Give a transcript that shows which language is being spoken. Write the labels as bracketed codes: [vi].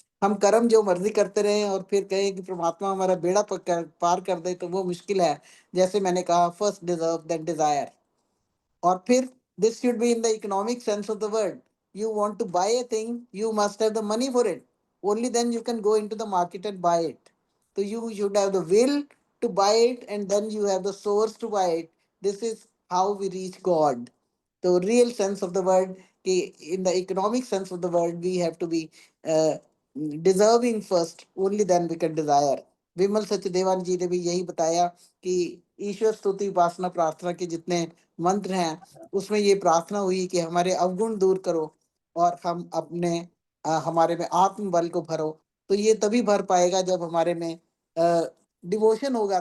[hi] हम कर्म जो मर्जी करते रहे और फिर कहे कि परमात्मा हमारा बेड़ा पार कर दे, तो वो मुश्किल है। जैसे मैंने कहा, [en] First deserve then desire. और फिर this should be in the economic sense of the word. You want to buy a thing, you must have the money for it, only then you can go into the market and buy it. तो you should have the will to buy it, and then you have the source to buy it. This is how we reach God. The real sense of the word, in the economic sense of the word, we have to be uh, deserving first, only then we can desire. [hi] विमल सचदेवान जी ने भी यही बताया कि ईश्वर स्तुति उपासना प्रार्थना के जितने मंत्र हैं उसमें ये प्रार्थना हुई कि हमारे अवगुण दूर करो और हम अपने हमारे में आत्मबल को भरो। तो ये तभी भर पाएगा जब हमारे में डिवोशन होगा।